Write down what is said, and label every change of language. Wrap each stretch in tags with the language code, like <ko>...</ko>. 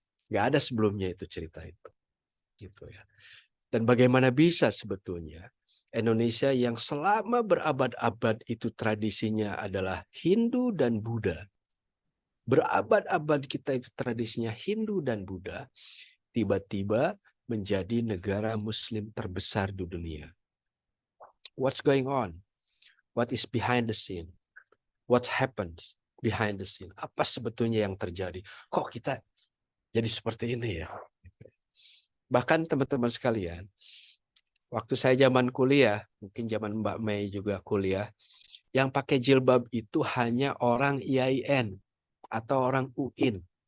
<id>Nggak ada sebelumnya itu cerita itu. Gitu ya. Dan bagaimana bisa sebetulnya Indonesia yang selama berabad-abad itu tradisinya adalah Hindu dan Buddha. Berabad-abad kita itu tradisinya Hindu dan Buddha. Tiba-tiba menjadi negara muslim terbesar di dunia.</id> <en>What's going on? What is behind the scene? What happens behind the scene?</en> <id>Apa sebetulnya yang terjadi? Kok kita jadi seperti ini ya? Bahkan teman-teman sekalian, waktu saya zaman kuliah, mungkin zaman Mbak Mei juga kuliah, yang pakai jilbab itu hanya orang IAIN atau orang UIN.</id>